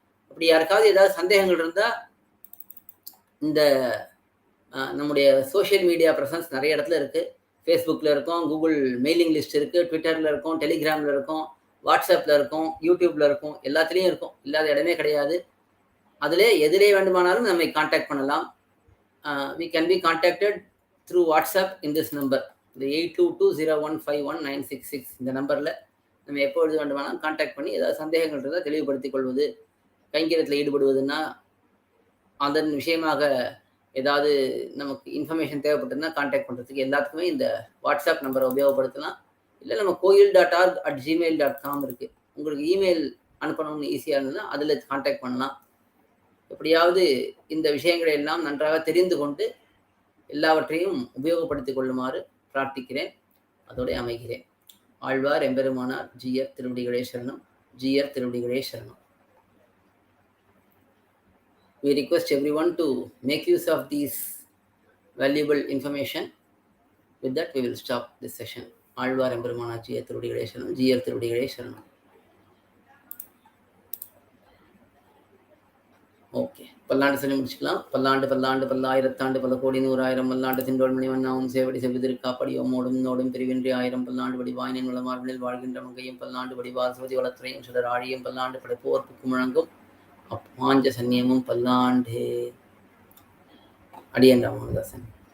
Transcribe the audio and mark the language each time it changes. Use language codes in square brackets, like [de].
[ta] அப்படி யாருக்காவது ஏதாவது சந்தேகங்கள் இருந்தா, இந்த நம்முடைய சோசியல் மீடியா பிரசன்ஸ் நிறைய இடத்துல இருக்கு. Facebookல இருக்கோம், Google மெயிலிங் லிஸ்ட் இருக்கு, Twitterல இருக்கோம், Telegramல இருக்கோம், WhatsAppல இருக்கோம், YouTubeல இருக்கோம். எல்லாத்துலயும் இருக்கோம். இல்லாத இடமே கிடையாது. அதிலே எதிலே வேண்டுமானாலும் நம்மை கான்டாக்ட் பண்ணலாம். [en] We can be contacted through WhatsApp in this number. [ta] இந்த 8220151966 இந்த நம்பர்ல நம்ம எப்பொழுது வேண்டுமானாலும் கான்டாக்ட் பண்ணி ஏதாவது சந்தேகங்கள் இருந்தால் தெளிவுபடுத்திக் கொள்வது. கைங்கரியத்தில் ஈடுபடுவதுன்னா, அதன் விஷயமாக ஏதாவது நமக்கு இன்ஃபர்மேஷன் தேவைப்பட்டதுன்னா கான்டாக்ட் பண்ணுறதுக்கு எல்லாத்துக்குமே இந்த வாட்ஸ்அப் நம்பரை உபயோகப்படுத்தலாம். இல்லை நம்ம koil.org@gmail.com இருக்கு. உங்களுக்கு இமெயில் அனுப்பணும்னு ஈஸியாக இருந்ததுன்னா அதில் கான்டாக்ட் பண்ணலாம். எப்படியாவது இந்த விஷயங்களை எல்லாம் நன்றாக தெரிந்து கொண்டு எல்லாவற்றையும் உபயோகப்படுத்திக் கொள்ளுமாறு பிரார்த்திக்கிறேன். அதோட அமைகிறேன். ஆழ்வார் எம்பெருமானார் ஜீயர் திருவடிகளே சரணம். ஜீயர் திருவடிகளே சரணம். [en] We request everyone to make use of these valuable information. With that, we will stop this session. [ta] Alvar எம்பெருமானார் ஜீயர் திருவடிகளே சரணம். ஜீயர் திருவடிகளே சரணம். ஓகே, பல்லாண்டு சொல்லி முடிச்சுக்கலாம். பல்லாண்டு பல்லாண்டு பல்லாயிரத்தாண்டு பல கோடி நூறாயிரம் மல்லாண்டு திண்டோள் மணிவண்ணாவும் சேவடி செவ்விதிருக்காப்படியோம் மோடும் நோடும் பிரிவின்றி 1000 பல்லாண்டு படி வாயினின் வளமார்பினில் வாழ்கின்ற மங்கையும் பல்லாண்டு படி வாசுவதி வளத்துறையும் சுடர் ஆழியும் பல்லாண்டு படைப்போர்க்கு முழங்கும் அப்பாஞ்ச சன்னியமும் பல்லாண்டு. அடியன் ராமதாசன்.